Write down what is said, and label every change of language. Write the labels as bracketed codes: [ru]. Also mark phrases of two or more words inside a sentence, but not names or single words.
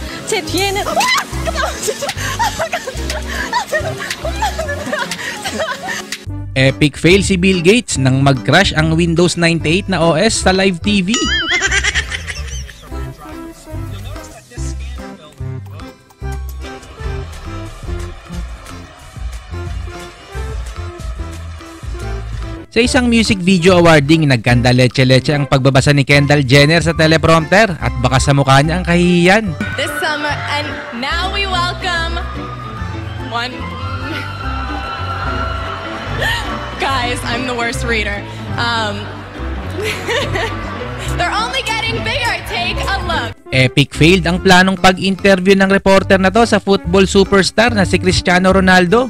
[ko] 제 뒤에는 [en] Epic fail [tl] si Bill Gates nang mag-crash ang Windows 98 na OS sa [en] live TV. [tl] Sa isang [en] music video awarding, [tl] nagkanda leche-leche ang pagbabasa ni Kendall Jenner sa teleprompter at baka sa mukha niya ang kahihiyan. [en] This summer, and now we welcome one... Guys, I'm the worst reader. They're only getting bigger. Take a look. Epic failed [tl] ang planong pag-interview ng reporter na to sa football superstar na si Cristiano Ronaldo.